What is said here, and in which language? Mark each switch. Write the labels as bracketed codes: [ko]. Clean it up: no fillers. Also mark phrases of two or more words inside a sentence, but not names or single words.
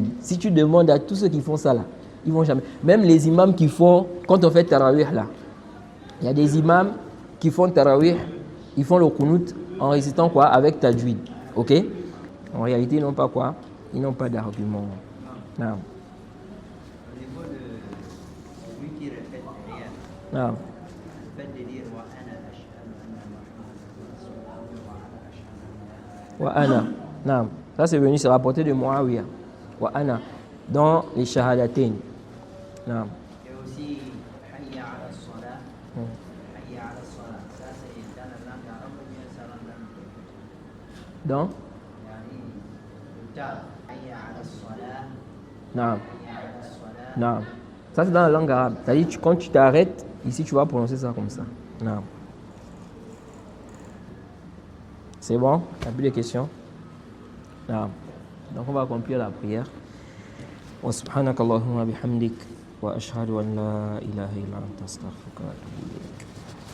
[fr] Si tu demandes à tous ceux qui font ça là, ils vont jamais. Même les imams qui font, quand on fait tarawih là, il y a des imams qui font tarawih, ils font le qunut en récitant quoi? Avec tajwid. Ok? En réalité, ils n'ont pas quoi? Ils n'ont pas d'argument. Non. Au niveau de celui qui répète derrière, Non. le fait de dire [ar] وأنا أشهد أن محمدا رسول الله وأنا أشهد وأنا. Non. [fr] Ça c'est venu se rapporter de Muawiyah. [ar] وأنا. [fr] Dans les shahadatain. Non. et aussi [ar] حي على الصلاة حي على الصلاة. [fr] Ça c'est dans la langue arabe ou bien ça dans la langue? Dans [ar] Yani le tas حي على الصلاة. [fr] Non. [ar] حي على الصلاة. [fr] Non. Ça c'est dans la langue arabe. C'est-à-dire quand tu t'arrêtes, ici tu vas prononcer ça comme ça. Non. C'est bon? T'as plus de questions? Non. Donc on va accomplir la prière. [ar] وسبحانك اللهم بحمدك وأشهد أن لا إله إلا أنت أستغفرك وأتوب إليك.